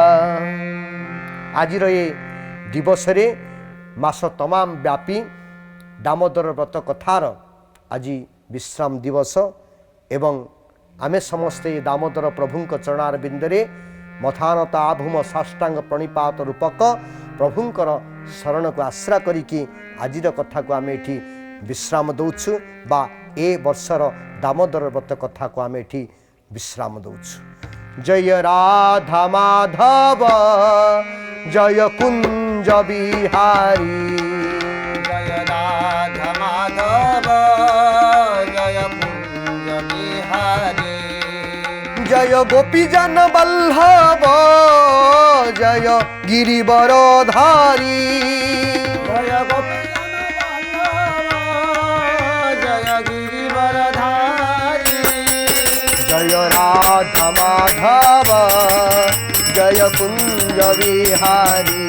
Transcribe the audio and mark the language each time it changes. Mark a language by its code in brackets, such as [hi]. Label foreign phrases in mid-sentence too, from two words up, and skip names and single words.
[or] ଆଜିର ଏ ଦିବସରେ ମାସ ତମାମ ବ୍ୟାପୀ ଦାମୋଦର ବ୍ରତ କଥାର ଆଜି ବିଶ୍ରାମ ଦିବସ ଏବଂ ଆମେ ସମସ୍ତେ ଦାମୋଦର ପ୍ରଭୁଙ୍କ ଚରଣାରବିନ୍ଦରେ ମଥାନତା ଆଭୂମ ସାଷ୍ଟାଙ୍ଗ ପ୍ରଣିପାତ ରୂପକ ପ୍ରଭୁଙ୍କର ଶରଣକୁ ଆଶ୍ରା କରିକି ଆଜିର କଥାକୁ ଆମେ ଏଠି ବିଶ୍ରାମ ଦେଉଛୁ ବା ଏ ବର୍ଷର ଦାମୋଦର ବ୍ରତ କଥାକୁ ଆମେ ଏଠି ବିଶ୍ରାମ ଦେଉଛୁ। ଜୟ ରାଧା ମାଧବ ଜୟ କୁଞ୍ଜ ବିହାରୀ, ଜୟ ରାଧା ମାଧବ ଜୟ କୁଞ୍ଜ ବିହାରୀ, ଜୟ ଗୋପୀଜନ ବଲ୍ଲଭ ଜୟ ଗିରିବରଧାରୀ, ଜୟ ଗୋପୀଜନ ବଲ୍ଲଭ ଜୟ ଗିରିବରଧାରୀ, ଜୟ ରାଧା ମାଧବ ଜୟ କୁଞ୍ଜ ବିହାରୀ,